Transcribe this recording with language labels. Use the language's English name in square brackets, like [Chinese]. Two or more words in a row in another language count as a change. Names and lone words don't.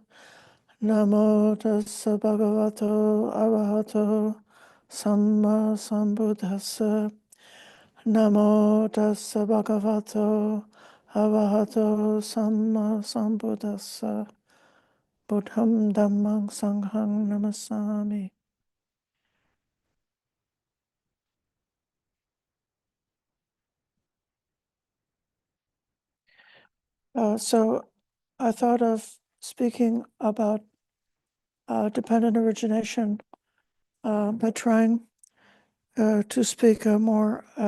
[Pali] Namo tassa bhagavato arahato samma sambuddhassa. Namo tassa bhagavato arahato samma sambuddhassa. Buddham dhammang sanghang namasami. [English] So I thought of speaking about dependent origination, but trying to speak more,